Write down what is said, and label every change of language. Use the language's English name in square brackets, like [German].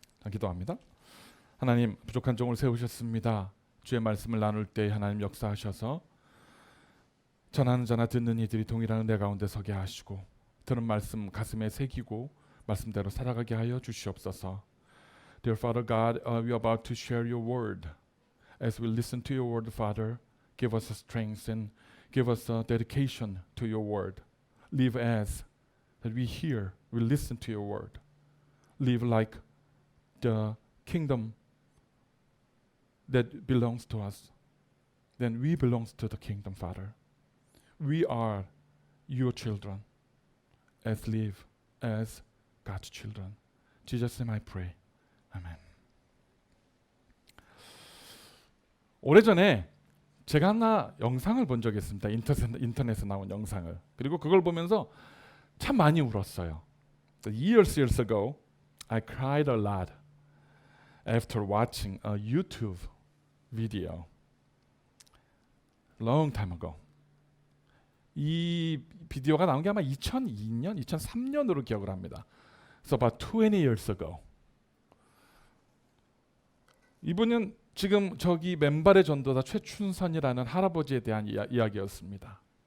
[Korean] 기도합니다. 하나님 부족한 종을 세우셨습니다. 주의 말씀을 나눌 때 하나님 역사하셔서 전하는 자나 듣는 이들이 동일한 내 가운데 서게 하시고 들은 말씀 가슴에 새기고 말씀대로 살아가게 하여 주시옵소서. [English] Dear Father God, we are about to share your word. As we listen to your word, Father, give us a strength and give us a dedication to your word. Live as that we hear, we listen to your word. Live like the kingdom that belongs to us. Then we belong to the kingdom, Father. We are your children. As live as God's children. Jesus' name I pray. Amen. [Korean] 오래전에 제가 하나 영상을 본 적이 있습니다. 인터넷에 나온 영상을. 그리고 그걸 보면서 참 많이 울었어요. [English] Years ago, I cried a lot after watching a YouTube video. Long time ago. [Korean] 이 비디오가 나온 게 아마 2002년, 2003년으로 기억을 합니다. [English] So about 20 years ago. [Korean] 이분은 지금 저기 맨발의 전도사 최춘선이라는 할아버지에 대한 이야기였습니다.